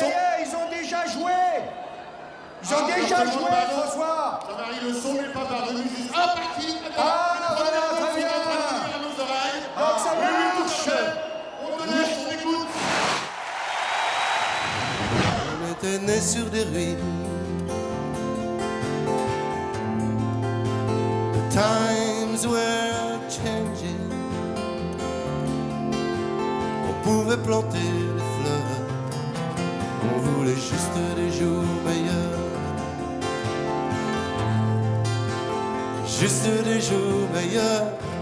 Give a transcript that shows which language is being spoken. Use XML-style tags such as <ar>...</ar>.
<fr>ça y est, ils ont déjà joué. Ils ont déjà joué, François. Jean-Marie, le son n'est pas parvenu juste... Ah, parti. Ah, voilà, très bien. À nos oreilles. Donc ça Oui, marche. tout à fait. On te laisse, on écoute. On était nés sur des ruines.</fr> <en>The times were changing.</en> <fr>On pouvait planter des fleurs. On voulait juste des jours meilleurs. Juste des jours meilleurs.</fr>